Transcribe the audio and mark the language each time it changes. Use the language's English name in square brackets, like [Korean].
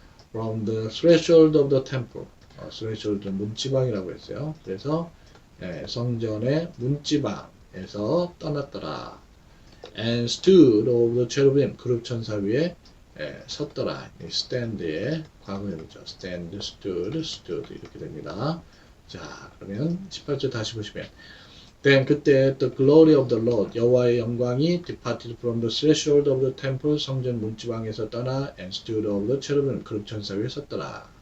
[English] From the threshold of the temple. [Korean] threshold는 문지방이라고 했어요. 그래서 성전의 문지방에서 떠났더라. [English] And stood over the cherubim. [Korean] 그룹 천사 위에 섰더라. stand의 과거형이죠. stand, stood 이렇게 됩니다. 자, 그러면 18절 다시 보시면 [English] Then [Korean] 그때 [English] the glory of the Lord [Korean] 여호와의 영광이 [English] departed from the threshold of the temple [Korean] 성전 문지방에서 떠나 [English] and stood over the cherubim [Korean] 그룹 천사 위에 섰더라.